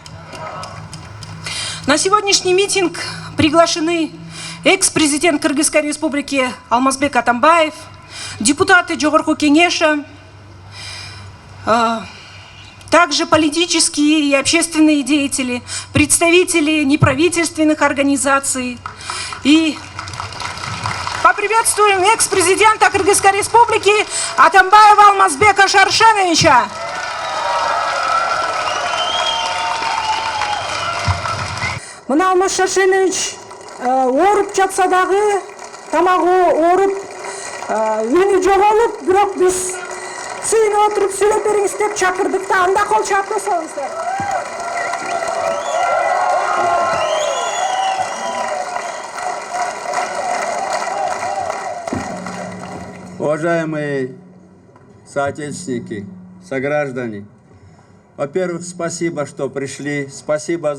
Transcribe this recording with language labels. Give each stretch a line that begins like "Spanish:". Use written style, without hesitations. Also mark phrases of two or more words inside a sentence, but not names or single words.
Russian: На сегодняшний митинг приглашены экс-президент Кыргызской республики Алмазбек Атамбаев, депутаты Жогорку Кеңеша, также политические и общественные деятели, представители неправительственных организаций. И поприветствуем экс-президента Кыргызской республики Атамбаева Алмазбека Шаршеновича.
Kyrgyz: Мына Алмаз Шаршенович оруп жатса дагы, тамагы оруп, үні жоголуп, бирок биз сүйүнүп отуруп сүйлөп бериңиз деп чакырдык да, анда кол чаап койсоңуздар.
Russian: Уважаемые соотечественники, сограждане, во-первых, спасибо, что пришли, спасибо